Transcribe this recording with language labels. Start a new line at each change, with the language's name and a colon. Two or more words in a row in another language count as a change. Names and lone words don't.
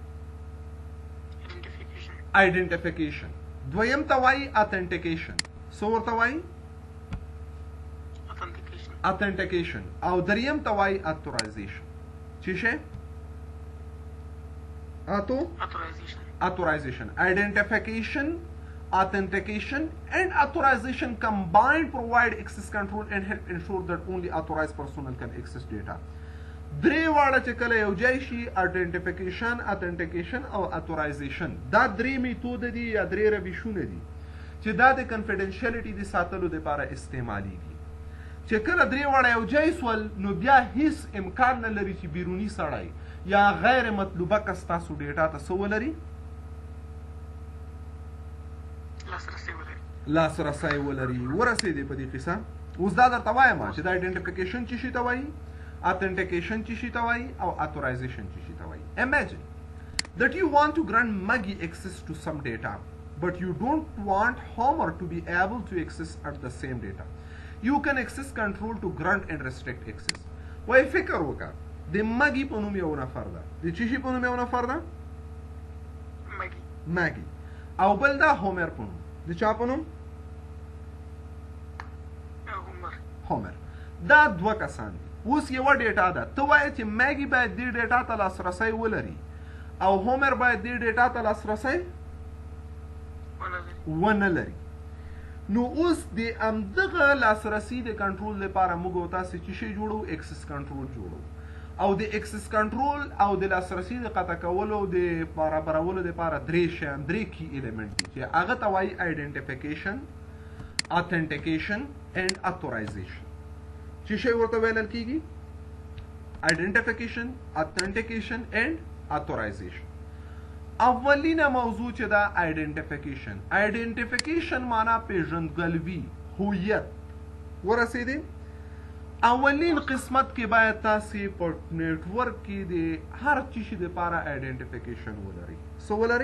Pashto: آیډنټیفیکیشن. دویم ته وایي اتنټیکیشن. څه ورته وایي؟ اتنټیکیشن. او دریم ته وایي اتورایزیشن. څه شی؟ اتورایزیشن. آیډنټیفیکیشن،
English: authentication and authorization combined provide access control and help ensure that only authorized personnel can access data.
Pashto: درې واړه چې کله یو ځای شي
English: identification, authentication
Pashto: او authorization دا درې میتود دي یا درې روشونه دي چې دا د confidentiality د ساتلو لپاره استعمالیږي. چې کله درې واړه یو ځای سول نو بیا هیڅ امکان نه لري چې بیرونی سړی یا غیر مطلوبه کس تاسو ډیټا ته څه ولري لاسرسی ولري. ورسېدې په دې قصه. اوس دا درته وایم چې دا identification څه شي ته وایي، authentication څه شي ته وایي او authorization څه شي ته وایي.
English: Imagine that you want to grant Maggie access to some data but you don't want Homer to be able to access at the same data. You can access control to grant and restrict access.
Pashto: وای فکر وکړه د ماګي په نوم یو نفر ده، د چی شي په نوم یو نفر ده ماګي او بل دا هومر په نوم، د چا په نوم هومر. دا دوه کسان دي. اوس یوه ډیټا ده، ته وایې چې ماګي باید دې ډیټا ته لاسرسی ولري او هومر باید دې ډیټا ته لاسرسی ونه لري. نو اوس د همدغه لاسرسي د کنټرول لپاره موږ او تاسې چې شی جوړو
English: access control
Pashto: جوړو او د
English: access control
Pashto: او د لاسرسي د قطع کولو د برابرولو لپاره درې شیان، درې
English: key element
Pashto: دي چې هغه ته وایي آیډنټیفیکیشن،
English: authentication and authorization.
Pashto: چې شی ورته ویل کیږي
English: identification, authentication and authorization.
Pashto: اولینه موضوع چې دا identification معنا پیژندګلوي، هویت. ورسېدې اولین قسمت کې باید تاسې په نیټورک کې د هر چی شي لپاره identification ولري. څه ولري؟